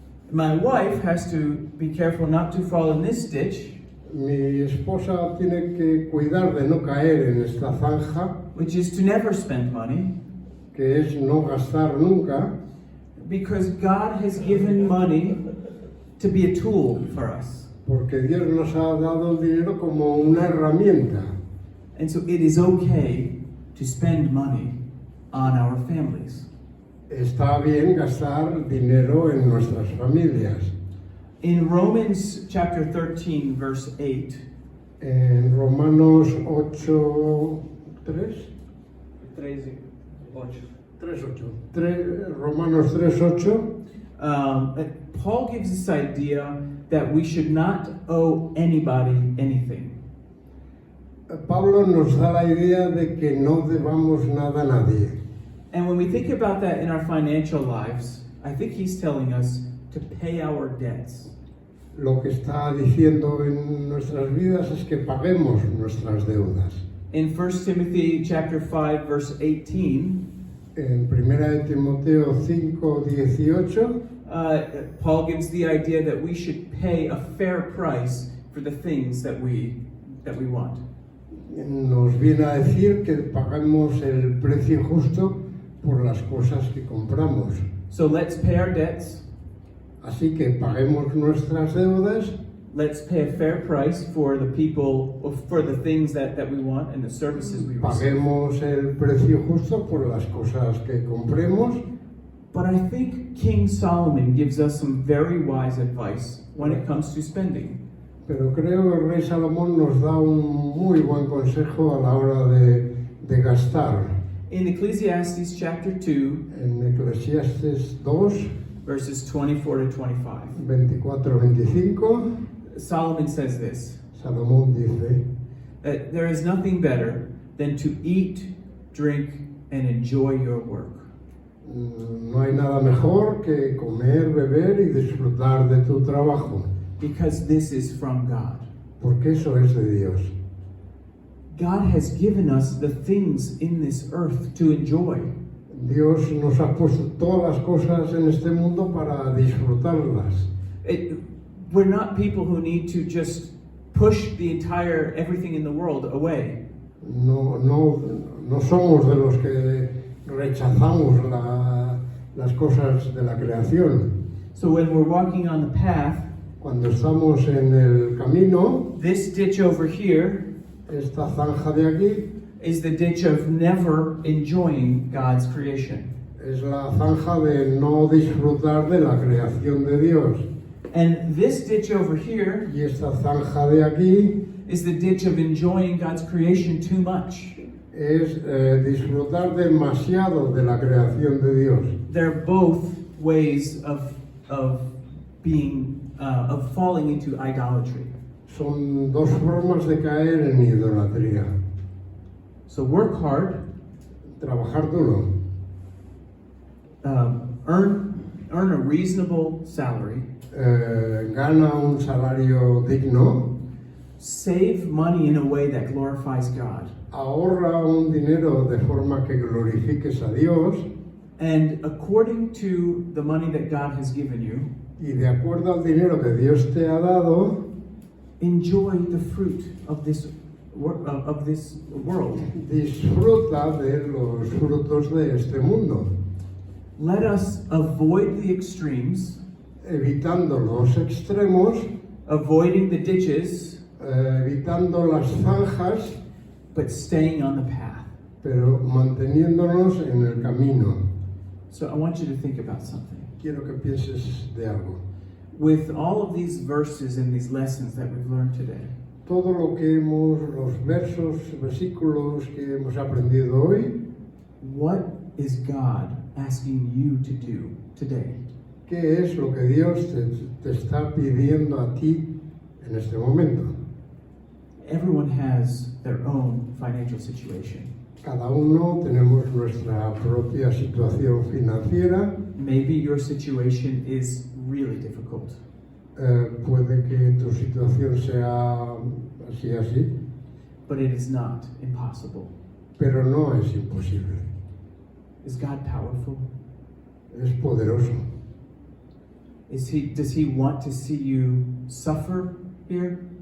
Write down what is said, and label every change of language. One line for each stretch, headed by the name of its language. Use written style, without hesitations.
English: My wife has to be careful not to fall in this ditch,
Spanish: Mi esposa tiene que cuidar de no caer en esta zanja,
English: which is to never spend money,
Spanish: que es no gastar nunca,
English: because God has given money to be a tool for us.
Spanish: porque Dios nos ha dado el dinero como una herramienta.
English: And so it is okay to spend money on our families.
Spanish: Está bien gastar dinero en nuestras familias.
English: In Romans chapter 13, verse 8,
Spanish: En Romanos 8, 3, 3:8. Romanos 3:8.
English: Paul gives this idea that we should not owe anybody anything.
Spanish: Pablo nos da la idea de que no debamos nada a nadie.
English: And when we think about that in our financial lives, I think he's telling us to pay our debts.
Spanish: Lo que está diciendo en nuestras vidas es que paguemos nuestras deudas.
English: In 1 Timothy chapter 5, verse 18,
Spanish: En 1 Timoteo 5:18,
English: Paul gives the idea that we should pay a fair price for the things that we want.
Spanish: nos viene a decir que paguemos el precio justo por las cosas que compramos.
English: So let's pay our debts.
Spanish: Así que paguemos nuestras deudas,
English: Let's pay a fair price for the people, or for the things that we want and the services we receive.
Spanish: paguemos el precio justo por las cosas que compremos.
English: But I think King Solomon gives us some very wise advice when it comes to spending.
Spanish: Pero creo que el rey Salomón nos da un muy buen consejo a la hora de gastar.
English: In Ecclesiastes chapter 2,
Spanish: En Eclesiastes 2,
English: verses 24 to 25,
Spanish: 24-25,
English: Solomon says this,
Spanish: Salomón dice:
English: that there is nothing better than to eat, drink, and enjoy your work.
Spanish: no hay nada mejor que comer, beber y disfrutar de tu trabajo,
English: Because this is from God.
Spanish: porque eso es de Dios.
English: God has given us the things in this earth to enjoy.
Spanish: Dios nos ha puesto todas las cosas en este mundo para disfrutarlas.
English: We're not people who need to just push the entire everything in the world away.
Spanish: No somos de los que rechazamos las cosas de la creación.
English: So when we're walking on the path,
Spanish: Cuando estamos en el camino,
English: this ditch over here
Spanish: esta zanja de aquí
English: is the ditch of never enjoying God's creation.
Spanish: es la zanja de no disfrutar de la creación de Dios.
English: And this ditch over here
Spanish: Y esta zanja de aquí
English: is the ditch of enjoying God's creation too much.
Spanish: es disfrutar demasiado de la creación de Dios.
English: They're both ways of being of falling into idolatry.
Spanish: Son dos formas de caer en idolatría.
English: So work hard,
Spanish: Trabajar duro,
English: earn a reasonable salary,
Spanish: gana un salario digno,
English: save money in a way that glorifies God,
Spanish: ahorra un dinero de forma que glorifiques a Dios,
English: and according to the money that God has given you,
Spanish: y de acuerdo al dinero que Dios te ha dado,
English: enjoy the fruit of this world.
Spanish: disfruta de los frutos de este mundo,
English: Let us avoid the extremes,
Spanish: evitando los extremos,
English: avoiding the ditches,
Spanish: evitando las zanjas,
English: but staying on the path.
Spanish: pero manteniéndonos en el camino.
English: So I want you to think about something.
Spanish: Quiero que pienses de algo.
English: With all of these verses and these lessons that we've learned today,
Spanish: Todo lo que los versículos que hemos aprendido hoy,
English: what is God asking you to do today?
Spanish: ¿qué es lo que Dios te está pidiendo a ti en este momento?
English: Everyone has their own financial situation.
Spanish: Cada uno tenemos nuestra propia situación financiera.
English: Maybe your situation is really difficult.
Spanish: Puede que tu situación sea así,
English: But it is not impossible.
Spanish: pero no es imposible.
English: Is God powerful?
Spanish: Es poderoso.
English: Does he want to see you suffer here?